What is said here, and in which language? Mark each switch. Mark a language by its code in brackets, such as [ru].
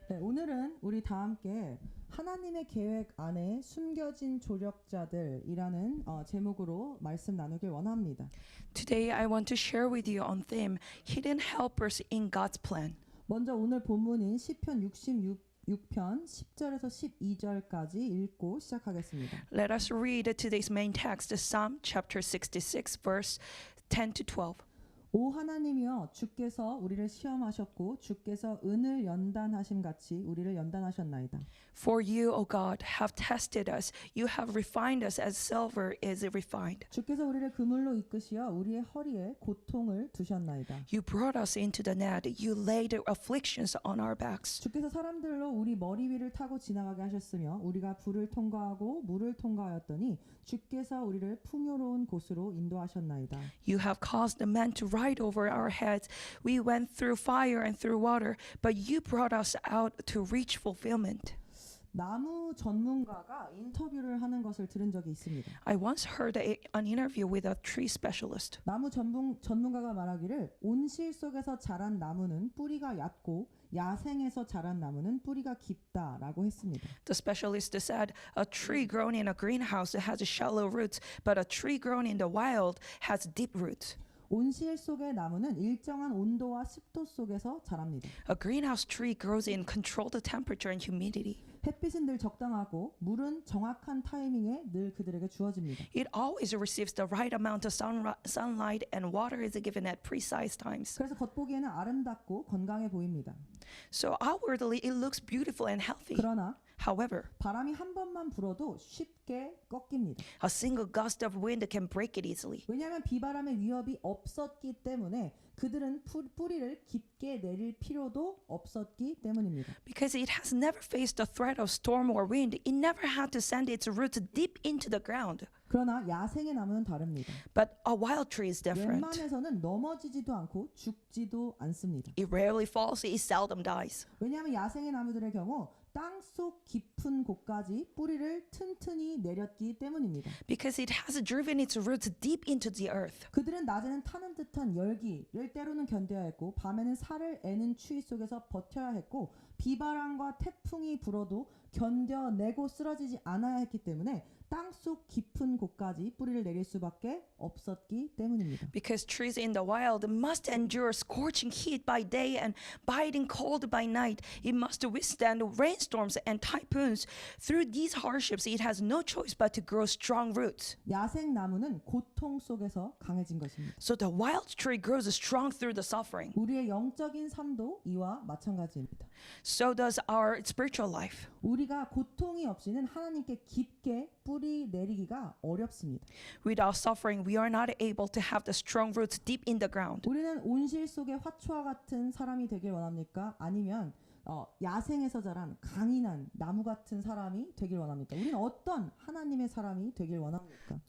[ko] 네, 오늘은 우리 다 함께 하나님의 계획 안에 숨겨진 조력자들이라는 제목으로 말씀 나누길 원합니다. [en] Today I want to share with you on theme Hidden Helpers in God's Plan. [ko] 먼저 오늘 본문인 시편 66편 10절에서 12절까지 읽고 시작하겠습니다. [en] Let us read today's main text, Psalm chapter 66, verse 10 to 12. [ko] 오 하나님이여 주께서 우리를 시험하셨고 주께서 은을 연단하심 같이 우리를 연단하셨나이다. [en] For you, O God, have tested us. You have refined us as silver is refined. [ko] 주께서 우리를 그물로 이끄시어 우리의 허리에 고통을 두셨나이다. [en] You brought us into the net. You laid afflictions on our backs. [ko] 주께서 사람들로 우리 머리 위를 타고 지나가게 하셨으며 우리가 불을 통과하고 물을 통과하였더니 주께서 우리를 풍요로운 곳으로 인도하셨나이다. [en] You have caused the men to ride over our heads. We went through fire and through water, but you brought us out to reach fulfillment. [ko] 나무 전문가가 인터뷰를 하는 것을 들은 적이 있습니다. [en] I once heard an interview with a tree specialist. [ko] 나무 전문가가 말하기를 온실 속에서 자란 나무는 뿌리가 얕고 야생에서 자란 나무는 뿌리가 깊다라고 했습니다. [en] The specialist said a tree grown in a greenhouse has shallow roots, but a tree grown in the wild has deep roots. [ko] 온실 속의 나무는 일정한 온도와 습도 속에서 자랍니다. [en] A greenhouse tree grows in controlled temperature and humidity. [ko] 햇빛은 늘 적당하고 물은 정확한 타이밍에 늘 그들에게 주어집니다. [en] It always receives the right amount of sunlight and water is given at precise times. [ko] 그래서 겉보기에는 아름답고 건강해 보입니다. [en] So outwardly it looks beautiful and healthy. [ko] 그러나 [en] However, [ko] 바람이 한 번만 불어도 쉽게 꺾입니다. [en] a single gust of wind can break it easily. [ko] 왜냐하면 비바람의 위협이 없었기 때문에 그들은 뿌리를 깊게 내릴 필요도 없었기 때문입니다. [en] Because it has never faced the threat of storm or wind, it never had to send its roots deep into the ground. [ko] 그러나 야생의 나무는 다릅니다. [en] But a wild tree is different. [ko] 웬만해서는 넘어지지도 않고 죽지도 않습니다. [en] It rarely falls, it seldom dies. [ko] 왜냐하면 야생의 나무들의 경우 땅속 깊은 곳까지 뿌리를 튼튼히 내렸기 때문입니다. [en] Because it has driven its roots deep into the earth. [ko] 그들은 낮에는 타는 듯한 열기를 때로는 견뎌야 했고 밤에는 살을 애는 추위 속에서 버텨야 했고 비바람과 태풍이 불어도 견뎌내고 쓰러지지 않아야 했기 때문에 땅속 깊은 곳까지 뿌리를 내릴 수밖에 없었기 때문입니다. [en] Because trees in the wild must endure scorching heat by day and biting cold by night. It must withstand rainstorms and typhoons. Through these hardships, it has no choice but to grow strong roots. [ko] 야생 나무는 고통 속에서 강해진 것입니다. [en] So the wild tree grows strong through the suffering. [ko] 우리의 영적인 삶도 이와 마찬가지입니다. [en] So does our spiritual life. [ko] 우리가 고통이 없이는 하나님께 깊게 뿌리 내리기가 어렵습니다. [en] Without suffering, we are not able to have the strong roots deep in the ground. [ko] 우리는 온실 속의 화초와 같은 사람이 되길 원합니까? 아니면 야생에서 자란 강인한 나무 같은 사람이 되길 원합니까? 우리는 어떤 하나님의 사람이 되길 원합니까?